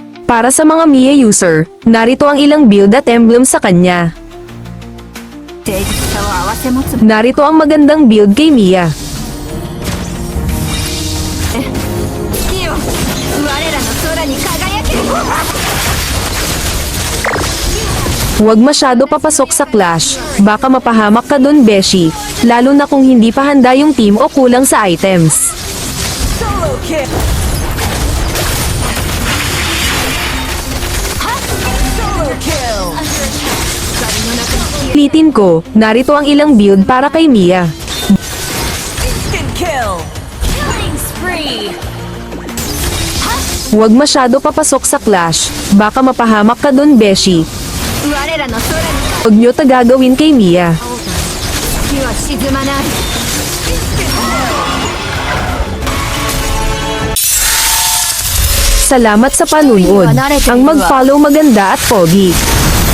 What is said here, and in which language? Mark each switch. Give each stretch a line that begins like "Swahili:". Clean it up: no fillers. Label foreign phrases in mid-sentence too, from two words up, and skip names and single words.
Filipino: Para sa mga Mia user, narito ang ilang build at emblem sa kanya.
Japanese: 誠実さを併せ持つ
Filipino: Narito ang magandang build kay Mia.
Japanese: 月よ我らの空に輝け
Filipino: Huwag masyado papasok sa clash, baka mapahamak ka dun Beshi, lalo na kung hindi pa handa yung team o kulang sa items. Ulitin ko, narito ang ilang build para kay Mia.
English: Killing spree
Filipino: Huwag masyado papasok sa clash, baka mapahamak ka dun Beshi.
Japanese: 我らの空に
Filipino: Huwag nyo tagagawin kay Mia.
Japanese: 月は沈まない
Filipino: Salamat sa panunood. Ang mag-follow maganda at pogi.